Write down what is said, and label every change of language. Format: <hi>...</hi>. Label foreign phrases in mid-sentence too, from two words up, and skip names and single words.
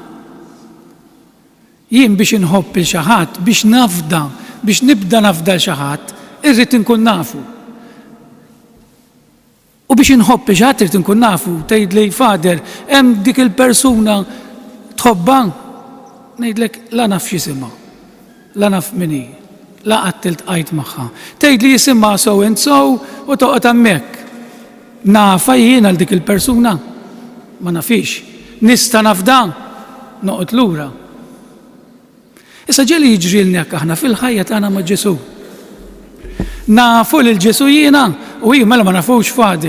<mt>Jien biex inħobb il xi ħadd, biex nibda nafda l xi ħadd, irrid inkun nafu. U biex inħobb xi ħadd irid inkun nafu, tgħidli fader, hemm dik il-persuna tħobba, ngħidlek la naf x'isimha, la naf min hi, la qatt iltqajt magħha. Tgħidli jisimha</mt> <en>so and so</en> <mt>u toqgħod hemmhekk. Nafa jien għal dik il-persuna, ma nafix. Nista' nafda, noqgħod lura. Issa ġieli jiġrilni hekk aħna fil-ħajja tagħna ma' Ġesu. Nafu lil Ġesu jiena u jien mela ma nafux fader.</mt>